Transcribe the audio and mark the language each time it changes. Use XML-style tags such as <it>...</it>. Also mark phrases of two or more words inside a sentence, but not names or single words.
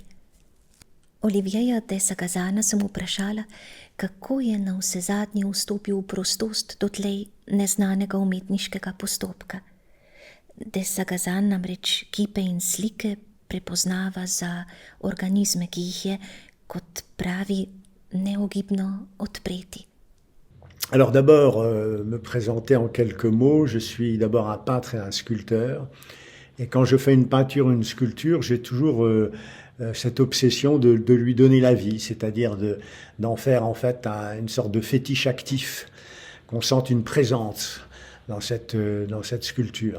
<sl>Olivieja de Sagazana sem vprašala, kako je navsezadnje vstopil v prostost dotlej neznanega umetniškega postopka. De Sagazan namreč kipe in slike prepoznava za organizme, ki jih je, kot pravi, neogibno odpreti.</sl> <fr>Alors d'abord, me présenter en quelques mots, je suis d'abord un peintre et un sculpteur. Et quand je fais une peinture ou une sculpture, j'ai toujours cette obsession de lui donner la vie, c'est-à-dire d'en faire en fait une sorte de fétiche actif, qu'on sente une présence dans cette sculpture.</fr>